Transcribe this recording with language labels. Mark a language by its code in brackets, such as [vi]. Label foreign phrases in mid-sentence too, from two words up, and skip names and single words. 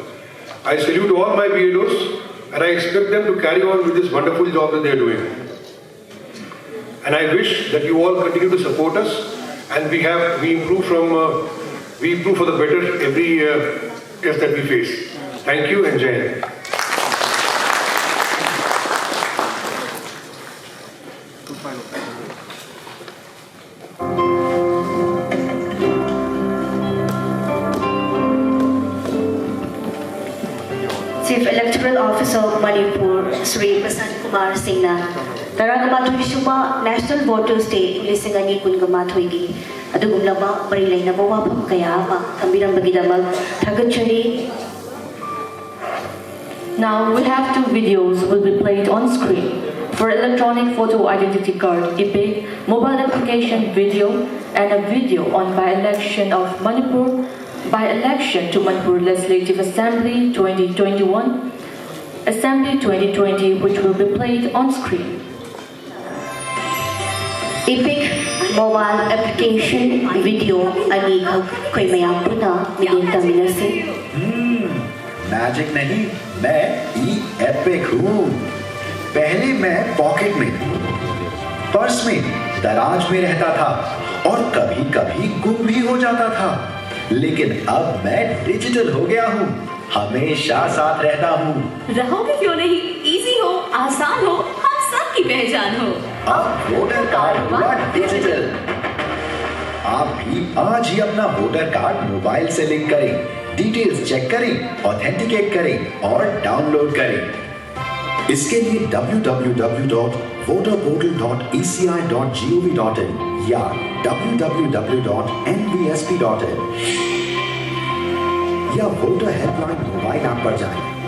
[en] I salute all my BLOs and I expect them to carry on with this wonderful job that they are doing. And I wish that you all continue to support us and we improve for the better every test that we face. Thank you and Jai Hind. [mni] Chief Electoral Officer of Manipur, Sri Prasanth Kumar Singh na Taragamathoy Suba National Voters Day 2023 gi adugumlaba mari lainaba wafam kaya ama thambirambagidamag thagatchari. [en] Now we have two videos will be played on screen. For electronic photo identity card, EPIC, mobile application video, and a video on by-election of Manipur, by-election to Manipur Legislative Assembly 2021, Assembly 2020, which will be played on screen. EPIC mobile application video [mni] ani koi mayam puna midinta minasi. [hi] मैजिक नहीं, मैं एपिक हूँ। पहले मैं पॉकेट में, पर्स में, दराज में रहता था और कभी-कभी गुम भी हो जाता था। लेकिन अब मैं डिजिटल हो गया हूँ, हमेशा साथ रहता हूँ। रहोगे क्यों नहीं? इजी हो, आसान हो, हम सबकी पहचान हो। अब [en] voter card [hi] हुआ डिजिटल। आप भी आज ही अपना [en] voter card [hi] मोबाइल से लिंक करें, [en] details check [hi] करें, ऑथेंटिकेट करें और डाउनलोड करें। इसके लिए www.voterportal.eci.gov.in या www.nvsp.in या [en] voter helpline mobile app [hi] पर जाएं।